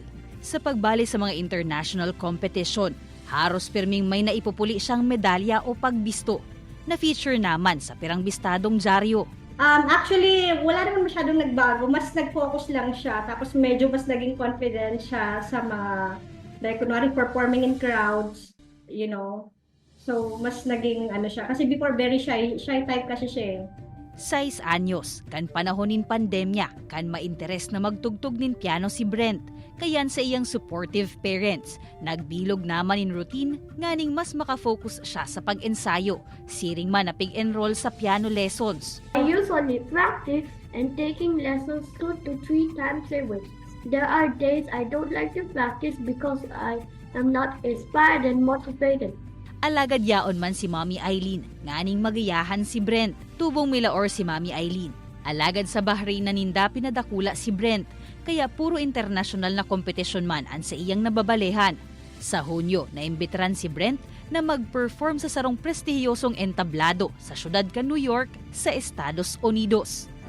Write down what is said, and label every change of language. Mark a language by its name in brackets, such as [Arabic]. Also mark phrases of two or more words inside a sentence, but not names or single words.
[Bikol] Sa pagbali sa mga international competition, haros pirming may naipupuli siyang medalya o pagbisto. Na-feature naman sa pirang bistadong dyaryo. [Filipino] Actually, wala naman masyadong nagbago. Mas nag-focus lang siya. Tapos medyo mas naging confident siya sa mga, [English] like, kunwari performing in crowds, you know. So, [Filipino] mas naging ano siya. Kasi before, [English] very shy type [Filipino] kasi siya. [Bikol] 6 anyos, kan panahonin pandemya, kan mainteres na magtugtog nin piano si Brent. Kayan sa iyang [English] supportive parents, [Bikol] nagbilog naman in routine, nganing mas makafocus siya sa pag-ensayo. Siring man na pig-enroll sa [English] piano lessons. I usually practice and taking lessons 2 to 3 times a week. There are days I don't like to practice because I am not inspired and motivated. [Bikol] Alagad yaon man si Mommy Eileen, nganing magayahan si Brent. Tubong milaor si Mommy Eileen. Alagad sa Bahrain na ninda pinadakula si Brent. kaya puro international na kompetisyon man ang sa iyang nababalehan. Sa Hunyo, naimbitaran si Brent na mag-perform sa sarong prestihiyosong entablado sa syudad ka New York sa Estados Unidos.